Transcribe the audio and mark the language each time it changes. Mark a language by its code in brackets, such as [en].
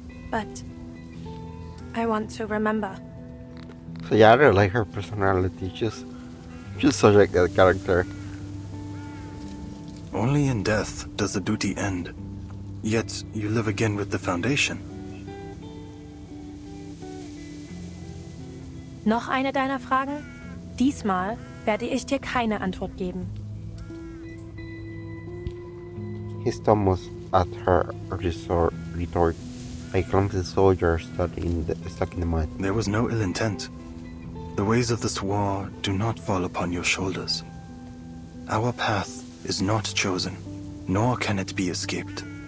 [en] But I want to remember. So yeah, I really like her personality. She's such a good character. Only in death does the duty end. Yet you live again with the Foundation. [de] Noch eine deiner Fragen? Diesmal werde ich dir keine Antwort geben. [en] He stumbles at her retort, a clumsy soldier stuck in the mud. There was no ill intent. The ways of this war do not fall upon your shoulders. Our path is not chosen, nor can it be escaped.